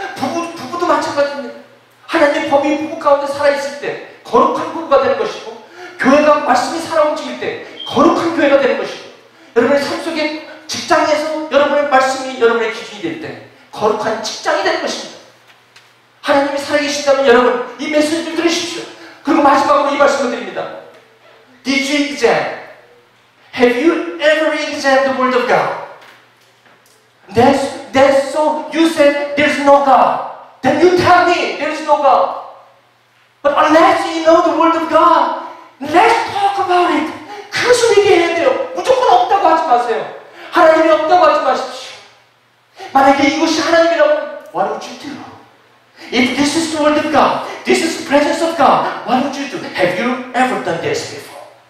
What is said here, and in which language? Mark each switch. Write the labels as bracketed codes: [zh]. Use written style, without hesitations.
[ko] 부부도 마찬가지입니다. 하나님의 법이 부부 가운데 살아있을 때 거룩한 부부가 되는 것이고, 교회가 말씀이 살아 움직일 때 거룩한 교회가 되는 것이고, 여러분의 삶 속에 직장에서 여러분의 말씀이 여러분의 기준이 될 때 거룩한 직장이 되는 것입니다. 하나님이 살아계신다면 여러분 이 메시지를 들으십시오. 그리고 마지막으로 이 말씀을 드립니다. [en] Did you examine? Have you ever examined the Word of God? That's so you said there's no God. Then you tell me there is no God. But unless you know the Word of God, let's talk about it. [ko] 그것을 얘기해야 돼요. 무조건 없다고 하지 마세요. 하나님이 없다고 하지 마십시오. 만약에 이것이 하나님이라면 [en] what would you do? If this is the Word of God, this is the presence of God, what would you do? Have you ever done this before?